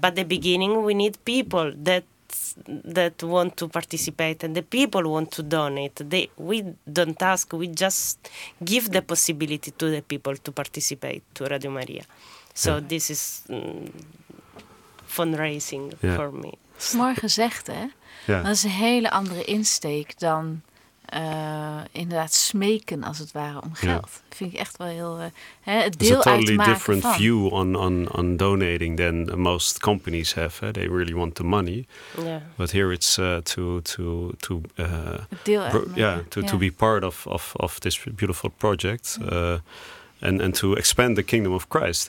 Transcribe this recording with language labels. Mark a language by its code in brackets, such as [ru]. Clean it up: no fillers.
[en] But the beginning, we need people that want to participate, and the people want to donate. We don't ask, we just give the possibility to the people to participate to Radio Maria. So this is fundraising for me. [nl] Mooi gezegd, hè? Ja. Dat is een hele andere insteek dan inderdaad smeken, als het ware, om geld. Ja. Dat vind ik echt wel heel... het deel uitmaken van. [en] It's a totally different view on donating than most companies have. They really want the money. Yeah. But here it's to [nl] het deel uitmaken. [en] To be part of this beautiful project. And to expand the kingdom of Christ.